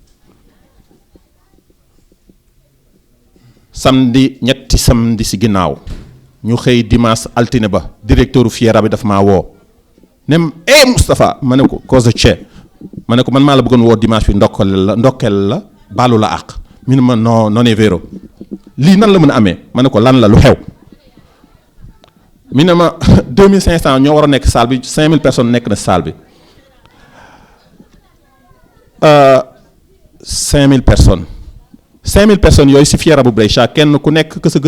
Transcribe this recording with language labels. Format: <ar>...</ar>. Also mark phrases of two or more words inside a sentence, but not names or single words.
<wo>ñetti samedi si ginnaaw ñu xëy dimanche altine ba directeur Fiera bi daf maa woo ne Moustapha ma ne ko</wo> <fr>cause de</fr> <wo>ma ne ko man maa la bëggoon woo dimanche bi ndokkeel la baalu la àq mi ne ma</wo> <it>non è vero</it> <wo>lii nan la mën a amee ma ne ko lan la lu xew mi ne ma 2500 ñoo war a nekk salle bi 5000 personnes nekk na salle bi 5000 personnes 5000 personnes yooyu si Fiera bu Brescia kenn ku nekk que sa gën</wo>